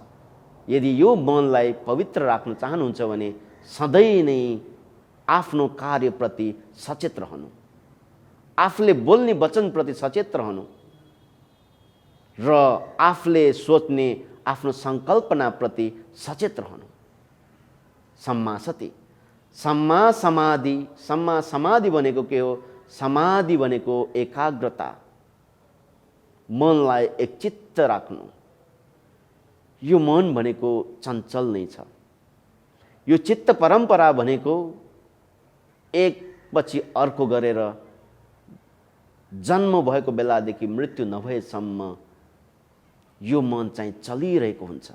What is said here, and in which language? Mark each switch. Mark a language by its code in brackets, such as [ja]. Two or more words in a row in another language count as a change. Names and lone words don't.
[ne] यदि यो मनलाई पवित्र राख्न चाहनुहुन्छ भने सधैँ नै आफ्नो कार्यप्रति सचेत रहनु, आफूले बोल्ने वचनप्रति सचेत रहनु र आफूले सोच्ने आफ्नो सङ्कल्पनाप्रति सचेत रहनु। [pi] सम्मा सति, सम्मा समाधि। सम्मा समाधि [ne] भनेको के हो? समाधि भनेको एकाग्रता, मनलाई एकचित्त राख्नु। यो मन भनेको चञ्चल नै छ। यो चित्त परम्परा भनेको एक पछि अर्को गरेर जन्म भएको बेलादेखि मृत्यु नभएसम्म यो मन चाहिँ चलिरहेको हुन्छ।